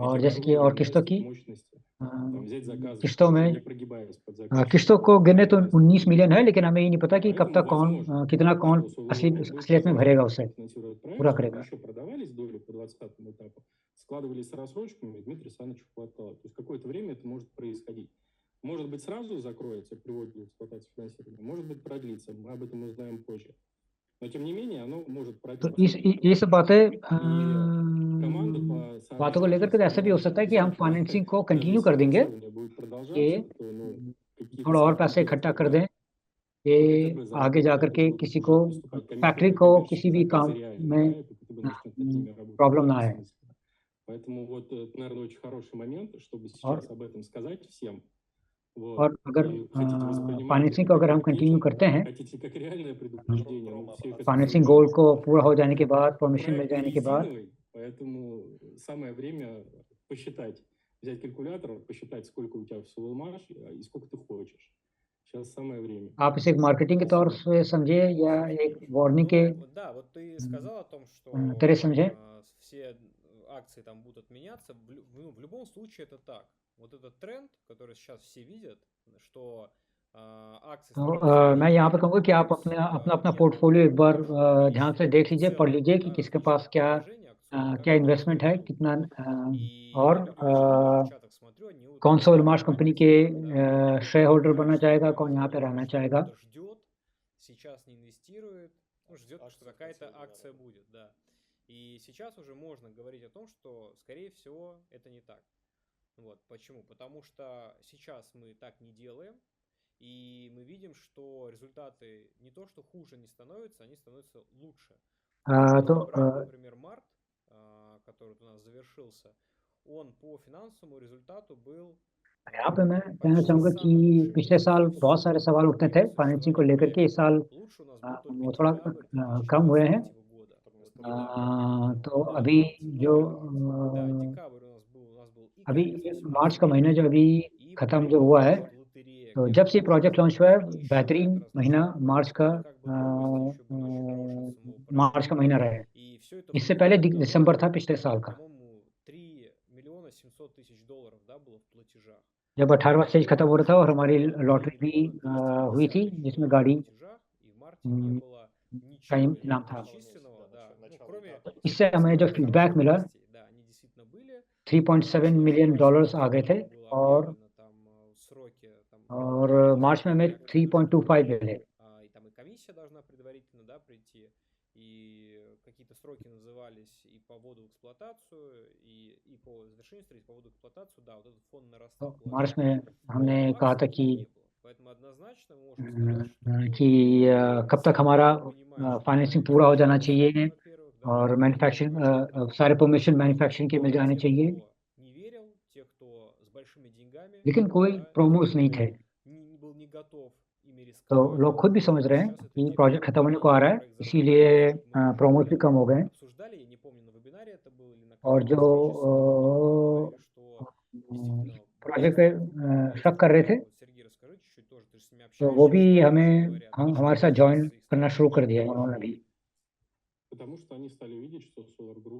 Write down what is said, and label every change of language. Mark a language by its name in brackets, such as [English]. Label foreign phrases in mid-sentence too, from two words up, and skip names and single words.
[Hindi] और जैसे कि [Russian] оборудование, [Hindi] और किस्तों की [Russian] нарастить мощности, там, взять заказы, [Hindi] किस्तों [Russian] не [Hindi] में [Russian] прогибаясь под заказчика, [Hindi] किस्तों को गिने तो [Russian] есть. [Hindi] 19 मिलियन है, लेकिन हमें ये नहीं पता कि कब [Russian] Поэтому [Hindi] तक कौन [Russian] возможно, [Hindi] कितना कौन [Russian] что Solar [Hindi] असली [Russian] Group будет [Hindi] असलियत में [Russian] еще [Hindi] भरेगा [Russian] как-то [Hindi] उसे, [Russian] финансировать проект, [Hindi] पूरा [Russian] чтобы [Hindi] करेगा। [Russian] еще продавались доли по 20-му этапу, складывались с рассрочками, и Дмитрию Александровичу хватало. То есть какое-то время это может происходить. Может быть, сразу закроется привод для эксплуатации финансирования, может быть, продлится, мы об этом узнаем позже. Но, тем не менее, оно может [Hindi] तो [Russian] продлиться. [Hindi] ये सब बातें [Russian] И команда по [Hindi] बातों को लेकर के ऐसा भी हो सकता है कि हम फाइनेंसिंग को कंटिन्यू कर देंगे, [Russian] будет [Hindi] कि [Russian] продолжаться, то, ну, какие-то [Hindi] थोड़ा और [Russian] цифры [Hindi] पैसे [Russian] есть, [Hindi] इकट्ठा कर [Russian] да. [Hindi] दें कि आगे जा करके किसी को फैक्ट्री को किसी भी काम में प्रॉब्लम ना आए। [Russian] Поэтому вот, наверное, очень хороший момент, чтобы сейчас об этом сказать всем. Вот. [Hindi] और अगर [Russian] И хотите воспринимать [Hindi] फाइनेंसिंग [Russian] это [Hindi] को अगर [Russian] как [Hindi] हम कंटिन्यू [Russian] ракетинг, [Hindi] करते हैं, [Russian] хотите как реальное предупреждение, ну, все это [Hindi] फाइनेंसिंग [Russian] слышали. [Hindi] गोल को पूरा हो जाने के बाद, परमिशन मिल [Russian] Проект не [Hindi] जाने के बाद, [Russian] резиновый, поэтому самое время посчитать, взять калькулятор, посчитать, сколько у тебя в Solarmash и сколько ты хочешь. Сейчас самое время. [Hindi] आप इसे एक मार्केटिंग के तौर से समझिए या एक वार्निंग के [Russian] Ну, да, вот ты сказал о том, что [Hindi] तरह समझे। [Russian] все акции там будут отменяться. В любом случае это так. Вот этот тренд, который сейчас все видят, что акции [Hindi] तो [Russian] становятся [Hindi] मैं यहाँ पे [Russian] менее, [Hindi] कहूँगा कि आप [Russian] то есть, [Hindi] अपना [Russian] нет [Hindi] पोर्टफोलियो एक बार [Russian] такого [Hindi] ध्यान से [Russian] количества [Hindi] देख लीजिए, [Russian] в [Hindi] पढ़ [Russian] целом, [Hindi] लीजिए कि [Russian] да, [Hindi] किसके [Russian] различных [Hindi] पास क्या [Russian] предложений акционных, [Hindi] क्या [Russian] как это [Hindi] इन्वेस्टमेंट है, [Russian] происходит. [Hindi] कितना [Russian] И [Hindi] और [Russian] я, например, сейчас в чатах смотрю, они вот [Hindi] कौन सा [Russian] начинают [Hindi] उलमाश [Russian] брать [Hindi] कंपनी [Russian] на [Hindi] के [Russian] себя, да, [English] share holder [Russian] говорят, [Hindi] बनना [Russian] что [Hindi] चाहेगा, [Russian] прямо [Hindi] कौन यहाँ पे [Russian] заранее, [Hindi] रहना [Russian] что [Hindi] चाहेगा। [Russian] кто-то ждет, сейчас не инвестирует, ну, ждет, что Акция какая-то хотела бы, акция да. будет, да. И сейчас уже можно говорить о том, что, скорее всего, это не так. Вот, почему? Потому что сейчас мы так не делаем, и мы видим, что результаты не то, что хуже не становятся, они становятся лучше. [Hindi] तो [Russian] Если брать, например, март, который у нас завершился, он по финансовому результату был [Hindi] यहाँ पे मैं कहना [Russian] почти [Hindi] चाहूँगा कि [Russian] самый лучший [Hindi] पिछले [Russian] месяц [Hindi] साल [Russian] за всю [Hindi] बहुत सारे सवाल उठते थे [Russian] время [Hindi] फाइनेंसिंग को [Russian] существования [Hindi] लेकर के। इस साल [Russian] проекта. Лучше у нас был только [Hindi] वो थोड़ा [Russian] декабрь [Hindi] कम हुए हैं। [Russian] 2023 года. Вот, Да. да. [Hindi] तो [Russian] Да. [Hindi] अभी जो [Russian] Да, декабрь у нас был и [Hindi] अभी [Russian] конец осеннего [Hindi] मार्च का महीना [Russian] сезона, [Hindi] जो अभी [Russian] и [Hindi] ख़त्म [Russian] вот [Hindi] जो हुआ है, [Russian] вот лотерея, [Hindi] तो [Russian] где [Hindi] जब [Russian] мы [Hindi] से [English] project launch [Hindi] हुआ है, [Russian] и еще [Hindi] बेहतरीन [Russian] ряд [Hindi] महीना [Russian] различных [Hindi] मार्च का [Russian] проектов. Ну, как бы в августе еще были очень хорошие самого [Hindi] मार्च [Russian] проекта. [Hindi] का महीना रहा है। [Russian] И все это [Hindi] इससे पहले [Russian] вплоть до того, [Hindi] दिसंबर था पिछले साल का, [Russian] по-моему, 3 миллиона 700 тысяч долларов, да, было в платежах. [Hindi] जब 18वां स्टेज खत्म हो रहा था और हमारी [Russian] Было 3 [Hindi] लॉटरी भी [Russian] миллиона [Hindi] हुई [Russian] 250 [Hindi] थी, [Russian] тысяч [Hindi] जिसमें [Russian] долларов [Hindi] गाड़ी [Russian] в платежах, и в марте не было [Hindi] का [Russian] ничего [Hindi] इनाम था। [Russian] перечисленного, да. Ну, Начало кроме [Hindi] इससे हमें जो फीडबैक मिला [Russian] Да, они действительно были. [Hindi] 3.7 [English] million dollars [Hindi] आ गए थे [Russian] Было [Hindi] और [Russian] объявлено там сроки, там [Hindi] मार्च में हमें 3.25 मिले। [Russian] и там и комиссия должна предварительно, да, прийти, и какие-то сроки назывались и по вводу в эксплуатацию, и по завершению строительства, по вводу в эксплуатацию, да, вот этот фонд нарастал [Hindi] मार्च [Russian] положительно. [Hindi] में हमने [Russian] Вот, [Hindi] कहा था [Russian] максимум [Hindi] कि [Russian] не было. Поэтому однозначно мы можем сказать, что [Hindi] कि कब तक हमारा [Russian] понимаешь, [Hindi] फाइनेंसिंग पूरा हो जाना चाहिए [Russian] во-первых, да, [Hindi] और [Russian] понимаешь, [Hindi] मैन्युफैक्चरिंग सारे परमिशन मैन्युफैक्चरिंग के मिल जाने [Russian] те, [Hindi] चाहिए, [Russian] кто не верил, те, кто с большими деньгами, [Hindi] लेकिन कोई [Russian] да, [Hindi] प्रोमोस नहीं थे। [Russian] не был не готов ими [Hindi] तो [Russian] рисковать. [Hindi] लोग खुद भी समझ रहे हैं [Russian] Сейчас это [Hindi] कि [Russian] те, [Hindi] प्रोजेक्ट [Russian] кто [Hindi] खत्म होने को [Russian] понимают, [Hindi] आ रहा है, [Russian] проект [Hindi] इसीलिए [Russian] запускается. Мы тоже [Hindi] प्रोमोस भी कम हो गए। [Russian] обсуждали, я не помню, на вебинаре это было или на [Hindi] और [Russian] какой-то [Hindi] जो [Russian] встрече с сотрудниками, говорили, что [Hindi] प्रोजेक्ट [Russian] действительно [Hindi] पे शक कर रहे थे, [Russian] вот, Сергей, расскажи чуть-чуть тоже, ты же с ними [Hindi] तो [Russian] общаешься, [Hindi] वो भी [Russian] что [Hindi] हमें [Russian] они говорят, [Hindi] हमारे साथ [Russian] что [Hindi] ज्वाइन [Russian] из их [Hindi] करना [Russian] стороны [Hindi] शुरू कर [Russian] что [Hindi] दिया है [Russian] было. [Hindi] उन्होंने भी। [Russian] Потому что они стали видеть, что Solar Group